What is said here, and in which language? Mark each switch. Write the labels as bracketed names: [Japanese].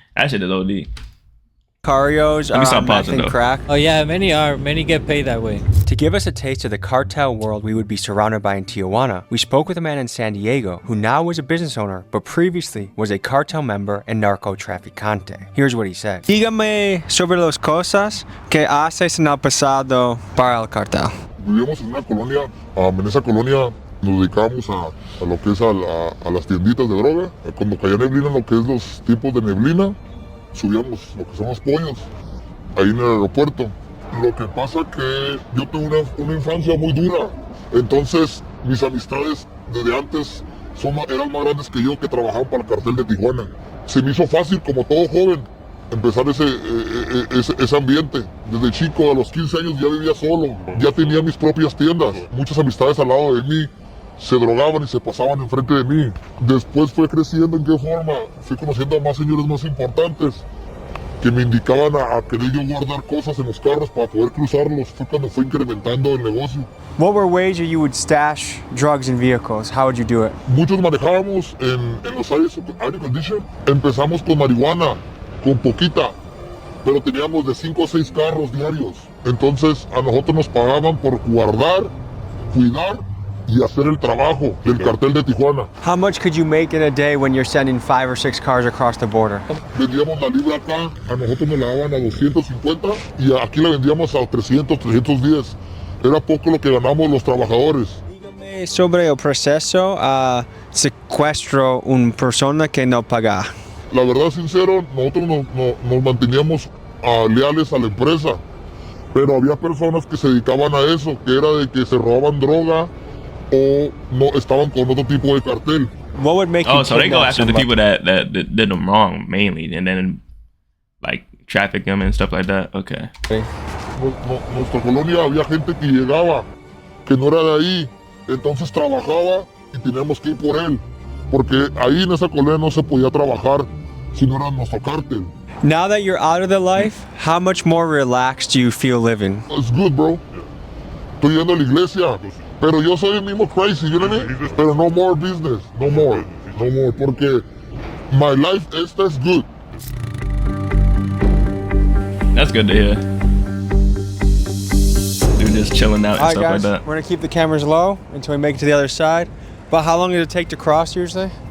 [English] That shit is OD. Carios are on meth and crack. Oh yeah, many get paid that way. To give us a taste of the cartel world we would be surrounded by in Tijuana, we spoke with a man in San Diego who now is a business owner, but previously was a cartel member and narcotraficante. Here's what he said. [Spanish] Dígame sobre las cosas que haces en el pasado para el cartel. Vivíamos en una colonia, en esa colonia nos dedicamos a lo que es a las tienditas de droga. Cuando caía neblina, lo que es los tipos de neblina, subíamos lo que son los pollos ahí en el aeropuerto. Lo que pasa que yo tuve una infancia muy dura, entonces mis amistades desde antes eran más grandes que yo, que trabajaban para el cartel de Tijuana. Se me hizo fácil, como todo joven, empezar ese ambiente. Desde chico, a los 15 años ya vivía solo, ya tenía mis propias tiendas. Muchas amistades al lado de mí se drogaban y se pasaban enfrente de mí. Después fue creciendo. ¿En qué forma? Fui conociendo a más señores más importantes que me indicaban a querer yo guardar cosas en los carros para poder cruzarlos. Fue cuando fue incrementando el negocio. [English] What were ways you would stash drugs in vehicles? How would you do it? [Spanish] Muchos manejábamos en los aire condition. Empezamos con marihuana, con poquita, pero teníamos de 5 a 6 carros diarios. Entonces a nosotros nos pagaban por guardar, cuidar y hacer el trabajo del cartel de Tijuana. [English] How much could you make in a day when you're sending 5 or 6 cars across the border? [Spanish] Vendíamos la libra acá, a nosotros nos la daban a 250 y aquí la vendíamos a 300, 310. Era poco lo que ganamos los trabajadores. Dígame sobre el proceso a secuestro una persona que no paga. La verdad, sincero, nosotros nos manteníamos leales a la empresa, pero había personas que se dedicaban a eso, que era de que se robaban droga o no estaban con otro tipo de cartel. [English] What would make you so they go after the people that did them wrong mainly, and then like traffic them and stuff like that. Okay. [Spanish] Nuestra colonia había gente que llegaba, que no era de ahí, entonces trabajaba y teníamos que ir por él, porque ahí en esa colonia no se podía trabajar si no era nuestro cártel. [English] Now that you're out of the life, how much more relaxed do you feel living? It's good, bro. [Spanish] Estoy yendo a la iglesia, pero yo soy el mismo crazy, [English] you know what I mean? Pero no more business, no more, porque my life is good. That's good to hear. Dude, just chilling out and stuff like that. We're gonna keep the cameras low until we make it to the other side. But how long does it take to cross usually?